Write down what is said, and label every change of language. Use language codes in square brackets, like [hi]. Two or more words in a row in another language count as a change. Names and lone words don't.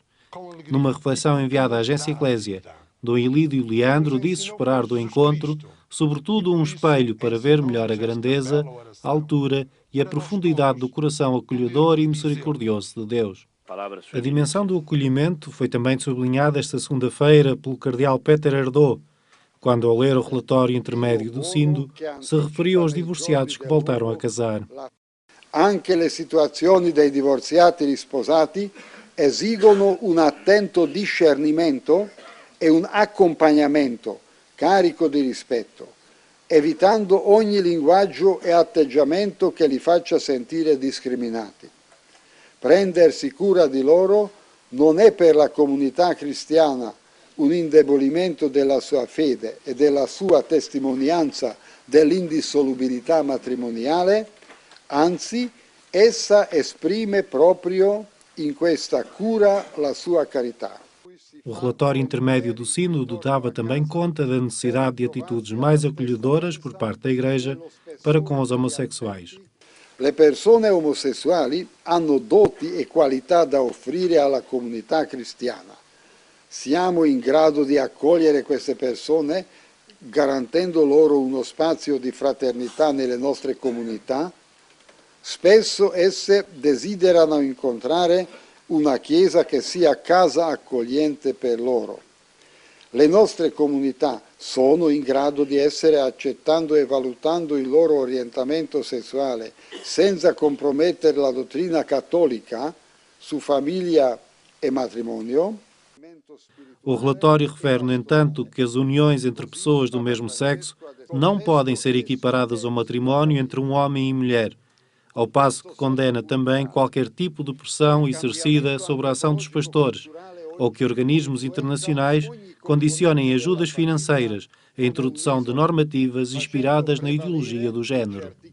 [pt] Numa reflexão enviada à Agência Eclésia, Dom Ilídio Leandro disse esperar do encontro, sobretudo, um espelho para ver melhor a grandeza, a altura e a profundidade do coração acolhedor e misericordioso de Deus. A dimensão do acolhimento foi também sublinhada esta segunda-feira pelo cardeal Peter Erdő, quando, ao ler o relatório intermédio do Sínodo, se referiu aos divorciados que voltaram a casar. [it] Anche le situazioni dei divorziati risposati esigono un attento discernimento e un accompagnamento carico di rispetto, evitando ogni linguaggio e atteggiamento che li faccia sentire discriminati. Prendersi cura di loro non è per la comunità cristiana un indebolimento della sua fede e della sua testimonianza dell'indissolubilità matrimoniale, anzi, essa esprime proprio in questa cura la sua carità. [pt] O relatório intermédio do Sínodo dava também conta da necessidade de atitudes mais acolhedoras por parte da Igreja para com os homossexuais. [it] Le persone omosessuali hanno doti e qualità da offrire alla comunità cristiana. Siamo in grado di accogliere queste persone garantendo loro uno spazio di fraternità nelle nostre comunità? Spesso esse desiderano incontrare una chiesa che sia casa accogliente per loro. Le nostre comunità sono in grado di essere accettando e valutando il loro orientamento sessuale senza compromettere la dottrina cattolica su famiglia e matrimonio? [pt] O relatório refere, no entanto, que as uniões entre pessoas do mesmo sexo não podem ser equiparadas ao matrimónio entre um homem e mulher, ao passo que condena também qualquer tipo de pressão exercida sobre a ação dos pastores, ou que organismos internacionais condicionem ajudas financeiras à introdução de normativas inspiradas na ideologia do género.